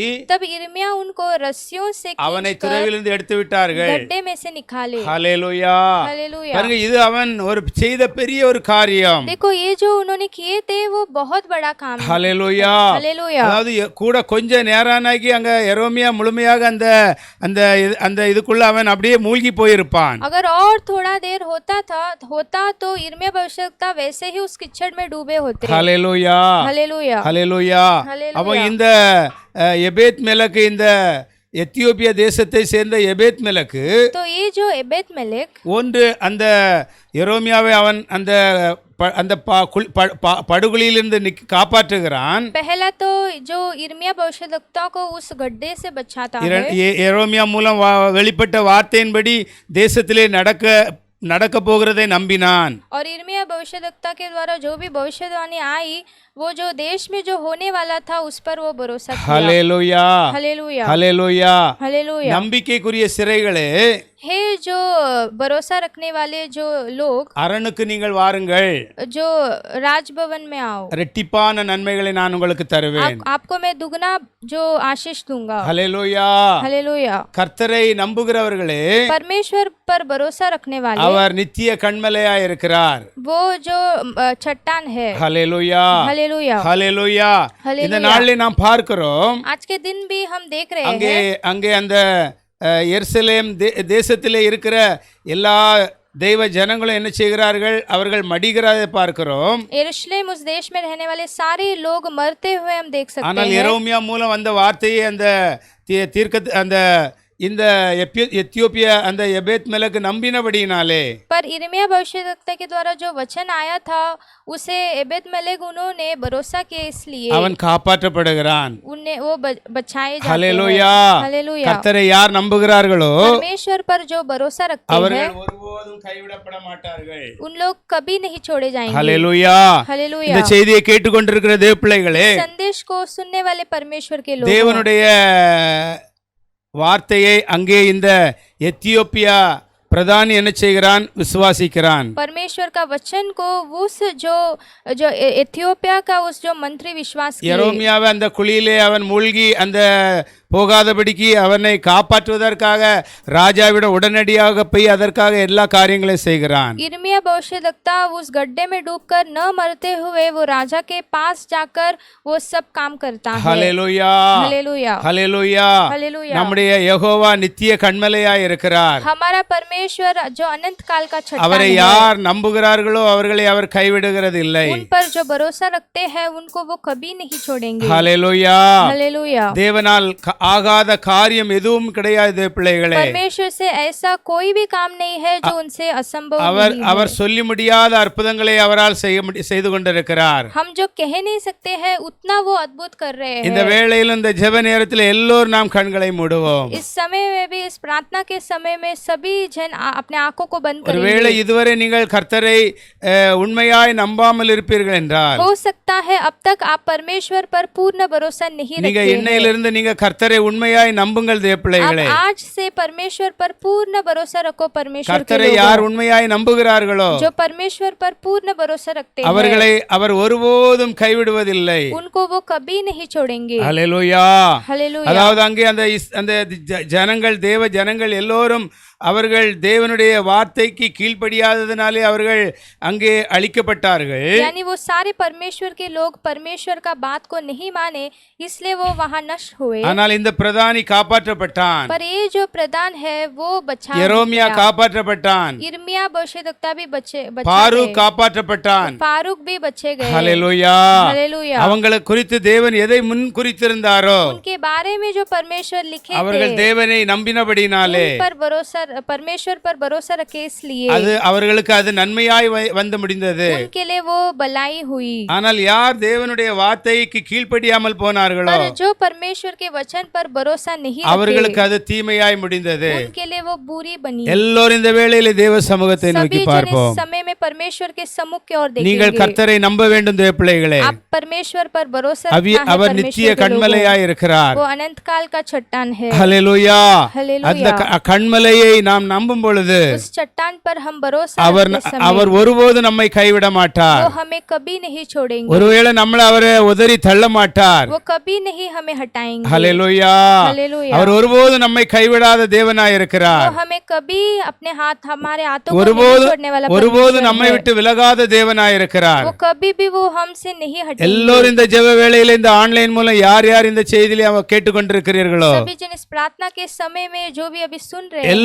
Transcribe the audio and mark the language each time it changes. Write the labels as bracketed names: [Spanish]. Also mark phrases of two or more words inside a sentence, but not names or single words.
[Hindi] तब इर्मिया उनको रस्सियों से [Tamil] அவனை [Hindi] खींचकर [Tamil] துறவிலிருந்து எடுத்து விட்டார்கள். [Hindi] गड्ढे में से निकाले। [Tamil] ஹல்லேலூயா. [Hindi] हालेलुया। [Tamil] பாருங்க, இது அவன் செய்த பெரிய ஒரு காரியம். [Hindi] देखो ये जो उन्होंने किए थे वो बहुत बड़ा काम है। [Tamil] ஹல்லேலூயா. [Hindi] हालेलुया। [Tamil] அதாவது கூட கொஞ்ச நேரானாகி அங்க எரோமியா முழுமையாக அந்த இதுக்குள்ள அவன் அப்படியே மூழ்கி போயிருப்பான். [Hindi] अगर और थोड़ा देर होता तो इर्मिया भविष्यद्वक्ता वैसे ही उस कीचड़ में डूबे होते। [Tamil] ஹல்லேலூயா. [Hindi] हालेलुया। [Tamil] ஹல்லேலூயா. [Hindi] हालेलुया। [Tamil] அவன் இந்த எபேத் மெலக்கு, இந்த எத்தியோப்பியா தேசத்தை சேர்ந்த எபேத் மெலக்கு, [Hindi] तो ये जो एबेद मेलेक [Tamil] ஒன்று அந்த எரோமியாவை அவன் அந்த படுகொலியிலிருந்து காப்பாற்றுகிறான். [Hindi] पहला तो जो इर्मिया भविष्यद्वक्ता को उस गड्ढे से बचाता है। [Tamil] எரோமியா மூலம் வெளிப்பட்ட வார்த்தையின்படி தேசத்திலே நடக்க போகிறதை நம்பினான். [Hindi] और इर्मिया भविष्यद्वक्ता के द्वारा जो भी भविष्यवाणी आई, वो जो देश में जो होने वाला था उस पर वो भरोसा किया। [Tamil] ஹல்லேலூயா. [Hindi] हालेलुया। [Tamil] ஹல்லேலூயா. [Hindi] हालेलुया। [Tamil] நம்பிக்கைக்குரிய சிறைகளே, [Hindi] हे जो भरोसा रखने वाले जो लोग, [Tamil] அரணுக்கு நீங்கள் வாருங்கள், [Hindi] जो राजभवन में आओ, [Tamil] ரெட்டிப்பான நன்மைகளை நான் உங்களுக்கு தருவேன். [Hindi] आपको मैं दुगना जो आशीष दूंगा। [Tamil] ஹல்லேலூயா. [Hindi] हालेलुया। [Tamil] கர்த்தரை நம்புகிறவர்களே, [Hindi] परमेश्वर पर भरोसा रखने वाले, [Tamil] அவர் நித்திய கண்மலையாய் இருக்கிறார். [Hindi] वो जो चट्टान है। [Tamil] ஹல்லேலூயா. [Hindi] हालेलुया। [Tamil] ஹல்லேலூயா. ஹல்லேலூயா. இந்த நாளிலே நாம் பார்க்கிறோம், [Hindi] आज के दिन भी हम देख रहे [Tamil] அங்கே [Hindi] हैं [Tamil] அந்த எருசலேம் தேசத்திலே இருக்கிற எல்லா தெய்வ ஜனங்களும் என்ன செய்கிறார்கள்? அவர்கள் மடிகிறதை பார்க்கிறோம். [Hindi] यरूशलेम उस देश में रहने वाले सारे लोग मरते हुए हम देख सकते [Tamil] ஆனால் [Hindi] हैं। [Tamil] எரோமியா மூலம் அந்த வார்த்தையை அந்த இந்த எத்தியோப்பியா அந்த எபேத் மெலக்கு நம்பினபடியினாலே [Hindi] पर इर्मिया भविष्यवक्ता के द्वारा जो वचन आया था उसे एबेद मेलेक उन्होंने भरोसा किया, इसलिए [Tamil] அவன் காப்பாற்றப்படுகிறான். [Hindi] उन्हें वो बचाए जाते [Tamil] ஹல்லேலூயா. [Hindi] हैं। हालेलुया। [Tamil] கர்த்தரை யார் நம்புகிறார்களோ [Hindi] परमेश्वर पर जो भरोसा रखते हैं [Tamil] அவர்கள் ஒருபோதும் கைவிடப்பட மாட்டார்கள். [Hindi] उन लोग कभी नहीं छोड़े जाएंगे। [Tamil] ஹல்லேலூயா. [Hindi] हालेलुया। [Tamil] இந்த செய்தியை கேட்டுக்கொண்டிருக்கிற தேவ பிள்ளைகளே, [Hindi] संदेश को सुनने वाले परमेश्वर के लोग [Tamil] தேவனுடைய வார்த்தையை அங்கே இந்த எத்தியோப்பியா பிரதானி என்ன செய்கிறான்? விசுவாசிக்கிறான். [Hindi] परमेश्वर का वचन को उस जो जो एथियोपिया का उस जो मंत्री विश्वास किए। [Tamil] எரோமியாவை அந்த குழியிலே அவன் மூழ்கி அந்த போகாதபடிக்கு அவனை காப்பாற்றுவதற்காக ராஜாவிடம் உடனடியாக போய் அதற்காக எல்லா காரியங்களையும் செய்கிறான். [Hindi] इर्मिया भविष्यवक्ता उस गड्ढे में डूबकर न मरते हुए वो राजा के पास जाकर वो सब काम करता है। [Tamil] ஹல்லேலூயா. [Hindi] हालेलुया। [Tamil] ஹல்லேலூயா. [Hindi] हालेलुया। [Tamil] நம்முடைய யெகோவா நித்திய கண்மலையாய் இருக்கிறார். [Hindi] हमारा परमेश्वर जो अनंत काल का चट्टान [Tamil] அவரை [Hindi] है, [Tamil] யார் நம்புகிறார்களோ அவர்களை அவர் கைவிடுகிறது இல்லை. [Hindi] उन पर जो भरोसा रखते हैं उनको वो कभी नहीं छोड़ेंगे। [Tamil] ஹல்லேலூயா. [Hindi] हालेलुया। [Tamil] தேவனால் ஆகாத காரியம் எதுவும் கிடையாது பிள்ளைகளே. [Hindi] परमेश्वर से ऐसा कोई भी काम नहीं है जो उनसे असंभव [Tamil] அவர் [Hindi] नहीं है। [Tamil] அவர் சொல்லி முடியாத அற்புதங்களை அவரால் செய்து கொண்டிருக்கிறார். [Hindi] हम जो कह नहीं सकते हैं उतना वो अद्भुत कर रहे [Tamil] இந்த [Hindi] हैं। [Tamil] வேளையில் இந்த ஜெப நேரத்தில் எல்லோரும் நாம் கண்களை மூடுவோம். [Hindi] इस समय में भी, इस प्रार्थना के समय में सभी जन अपने आंखों को बंद [Tamil] ஒருவேளை [Hindi] करेंगे। [Tamil] இதுவரை நீங்கள் கர்த்தரை உண்மையாய் நம்பாமல் இருப்பீர்கள் என்றால், [Hindi] हो सकता है अब तक आप परमेश्वर पर पूर्ण भरोसा नहीं [Tamil] நீங்க [Hindi] रखते हैं। [Tamil] இன்னையிலிருந்து நீங்க கர்த்தரை உண்மையாய் நம்புங்கள் தேவ [Hindi] अब [Tamil] பிள்ளைகளே. [Hindi] आज से परमेश्वर पर पूर्ण भरोसा रखो। परमेश्वर के [Tamil] கர்த்தரை [Hindi] लोगों, [Tamil] யார் உண்மையாய் நம்புகிறார்களோ [Hindi] जो परमेश्वर पर पूर्ण भरोसा रखते हैं [Tamil] அவர்களை அவர் ஒருபோதும் கைவிடுவதில்லை. [Hindi] उनको वो कभी नहीं छोड़ेंगे। [Tamil] ஹல்லேலூயா. [Hindi] हालेलुया। [Tamil] அதாவது அங்கே அந்த ஜனங்கள் தேவ ஜனங்கள் எல்லோரும் அவர்கள் தேவனுடைய வார்த்தைக்கு கீழ்ப்படியாததினாலே அவர்கள் அங்கே அழிக்கப்பட்டார்கள். [Hindi] यानी वो सारे परमेश्वर के लोग परमेश्वर का बात को नहीं माने, इसलिए वो वहां नष्ट हुए। [Tamil] ஆனால் இந்த பிரதானி காப்பாற்றப்பட்டான். [Hindi] पर ये जो प्रधान है वो बचा [Tamil] எரோமியா [Hindi] गया। [Tamil] காப்பாற்றப்பட்டான். [Hindi] इर्मिया भविष्यद्वक्ता भी बचे [Tamil] பாரூக் காப்பாற்றப்பட்டான். [Hindi] फारूक भी बचे गए। [Tamil] ஹல்லேலூயா. [Hindi] हालेलुया। [Tamil] அவங்களை குறித்து தேவன் எதை முன் குறித்திருந்தாரோ [Hindi] उनके बारे में जो परमेश्वर लिखे [Tamil] அவர்கள் [Hindi] थे, [Tamil] தேவனை நம்பினபடினாலே [Hindi] उन पर भरोसा, परमेश्वर पर भरोसा रखे, इसलिए [Tamil] அது அவர்களுக்கு அது நன்மையாய் வந்து முடிந்தது. [Hindi] उनके लिए वो भलाई हुई। [Tamil] ஆனால் யார் தேவனுடைய வார்த்தைக்கு கீழ்ப்படியாமல் போனார்களோ [Hindi] पर जो परमेश्वर के वचन पर भरोसा नहीं [Tamil] அவர்களுக்கு [Hindi] रखे, [Tamil] அது தீமையாய் முடிந்தது. [Hindi] उनके लिए वो बुरी बनी। [Tamil] எல்லோரும் இந்த வேளையிலே தேவ சமூகத்தை நோக்கி [Hindi] सभी जन [Tamil] பார்ப்போம். [Hindi] इस समय में परमेश्वर के सम्मुख की ओर [Tamil] நீங்கள் [Hindi] देखेंगे। [Tamil] கர்த்தரை நம்ப வேண்டும் தேவ பிள்ளைகளே. [Hindi] आप परमेश्वर पर भरोसा रखना है। [Tamil] அவர் நித்திய [Hindi] परमेश्वर के [Tamil] கண்மலையாய் [Hindi] लोगों, [Tamil] இருக்கிறார். [Hindi] वो अनंत काल का चट्टान है। [Tamil] ஹல்லேலூயா. [Hindi] हालेलुया। [Tamil] அந்த கண்மலையை நாம் நம்பும் பொழுது [Hindi] उस चट्टान पर हम भरोसा [Tamil] அவர் [Hindi] रखते समय [Tamil] அவர் ஒருபோது நம்மை கைவிட மாட்டார். [Hindi] वो हमें कभी नहीं छोड़ेंगे। [Tamil] ஒருவேளை நம்மளை அவரை உதறி தள்ள மாட்டார். [Hindi] वो कभी नहीं हमें हटाएंगे। [Tamil] ஹல்லேலூயா. [Hindi] हालेलुया। [Tamil] அவர் ஒருபோது நம்மை கைவிடாத தேவனாய் இருக்கிறார். [Hindi] वो हमें कभी अपने हाथ, हमारे हाथों को नहीं [Tamil] ஒருபோது [Hindi] छोड़ने वाला [Tamil] ஒருபோது [Hindi] परमेश्वर [Tamil] நம்மை [Hindi] है। [Tamil] விட்டு விலகாத தேவனாய் இருக்கிறார். [Hindi] वो कभी भी वो हमसे नहीं हटेंगे। [Tamil] எல்லோரும் இந்த ஜெப வேளையில இந்த ஆன்லைன் மூலம் யார் யார் இந்த செய்தியிலே கேட்டுக்கொண்டிருக்கிறீர்களோ [Hindi] सभी जन इस प्रार्थना के समय में जो भी अभी सुन रहे हैं,